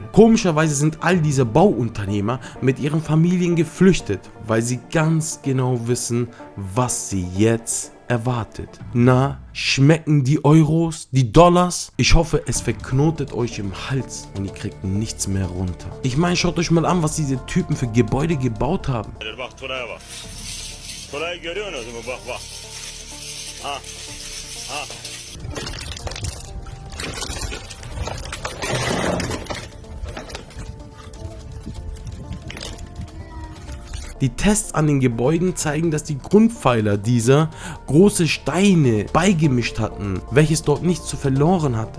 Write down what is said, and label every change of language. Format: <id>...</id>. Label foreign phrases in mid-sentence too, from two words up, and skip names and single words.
<de>Komischerweise sind all diese Bauunternehmer mit ihren Familien geflüchtet, weil sie ganz genau wissen, was sie jetzt erwartet. Na, schmecken die Euros, die Dollars? Ich hoffe, es verknotet euch im Hals und ihr kriegt nichts mehr runter. Ich meine, schaut euch mal an, was diese Typen für Gebäude gebaut haben.</de> <tr>Bak Tuna'ya bak. Tuna'yı görüyorsunuz mu? Bak bak. Ha. Ha.</tr> <de>Die Tests an den Gebäuden zeigen, dass die Grundpfeiler dieser große Steine beigemischt hatten, welches dort nichts zu verloren hatte.</de>